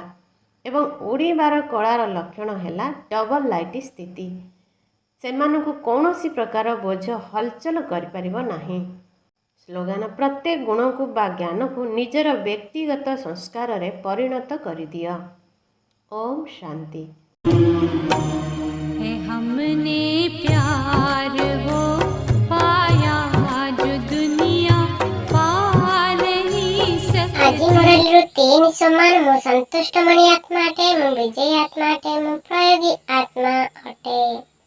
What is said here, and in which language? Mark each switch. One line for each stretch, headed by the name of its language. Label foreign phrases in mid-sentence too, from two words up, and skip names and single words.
Odia: ଏବଂ ଉଡ଼ିବାର କଳାର ଲକ୍ଷଣ ହେଲା
English: double light
Odia: ସ୍ଥିତି। ସେମାନଙ୍କୁ କୌଣସି ପ୍ରକାର ବୋଝ ହଲଚଲ କରିପାରିବ ନାହିଁ। ସ୍ଲୋଗାନ। ପ୍ରତ୍ୟେକ ଗୁଣକୁ ବା ଜ୍ଞାନକୁ ନିଜର ବ୍ୟକ୍ତିଗତ ସଂସ୍କାରରେ ପରିଣତ କରିଦିଅ। ଓମ୍ ଶାନ୍ତି।
Hindi: हमने प्यार वो पाया जो दुनिया पा नहीं सकती।
Odia: ଆଜି ମୁରଲୀରୁ 3 ସମାନ। ମୁଁ ସନ୍ତୁଷ୍ଟମଣି ଆତ୍ମା ଅଟେ, ମୁଁ ବିଜୟୀ ଆତ୍ମା ଅଟେ, ମୁଁ ପ୍ରୟୋଗୀ ଆତ୍ମା ଅଟେ।